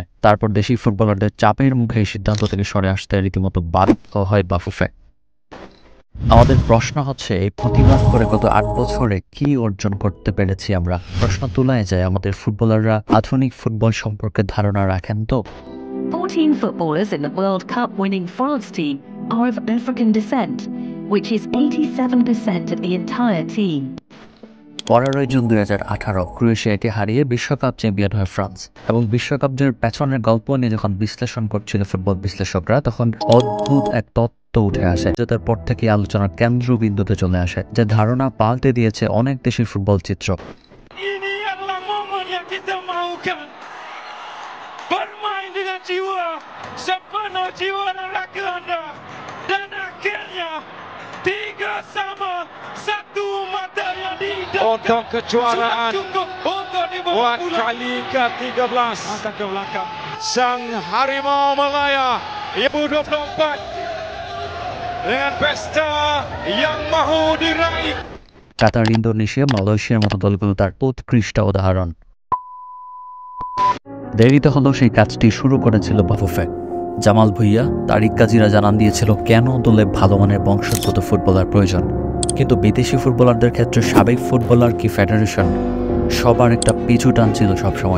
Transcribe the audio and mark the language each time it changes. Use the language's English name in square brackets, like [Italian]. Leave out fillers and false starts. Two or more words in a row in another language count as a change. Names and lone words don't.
[Bangla] তারপর দেশি ফুটবলারদের চাপের মুখে এই সিদ্ধান্ত থেকে সরে আসতে রীতিমতো বাধ্য হয় বাফুফে। আমাদের প্রশ্ন হচ্ছে, এই প্রতিবাদ করে গত ৮ বছরে কি অর্জন করতে পেরেছি আমরা? প্রশ্ন তোলাই যায়, আমাদের ফুটবলাররা আধুনিক ফুটবল সম্পর্কে ধারণা রাখেন তো? [English] 14 footballers in the World Cup winning France team are of African descent, which is 87% of the entire team. [Bangla] 15 জুন 2018 ক্রোয়েশিয়াকে হারিয়ে বিশ্বকাপ চ্যাম্পিয়ন হয় ফ্রান্স, এবং বিশ্বকাপ জয়ের পেছনের গল্প নিয়ে যখন বিশ্লেষণ করছিল ফুটবল বিশ্লেষকরা, তখন অদ্ভুত এক তত্ত্ব উঠে আসে, যেটার পর থেকে আলোচনার কেন্দ্রবিন্দুতে চলে আসে, যে ধারণা পাল্টে দিয়েছে অনেক দেশের ফুটবল চিত্র। [Malay] Ini adalah momen yang kita mahukan. Bermain dengan jiwa, sepenuh jiwa dan raga anda. Dan akhirnya 3 sama, 1 mata yang diidamkan. Untuk kejuaraan buat kali ke-13. Angkat ke belakang. Sang Harimau Malaya 2024 dengan pesta yang mahu diraih. [Bangla] কাতার, ইন্দোনেশিয়া, মালয়েশিয়ার মতো দলগুলো তার উৎকৃষ্ট উদাহরণ। দেরিতে হলেও সেই কাজটি শুরু করেছিল বাফুফে। জামাল ভুঁইয়া, তারিক কাজিরা জানান দিয়েছিল কেন দলে ভালো মানের বংশোদ্ভূত ফুটবলার প্রয়োজন, কিন্তু বিদেশি ফুটবলারদের ক্ষেত্রে সাবেক ফুটবলার কি ফেডারেশন সবার একটা পিছু টান ছিল সবসময়।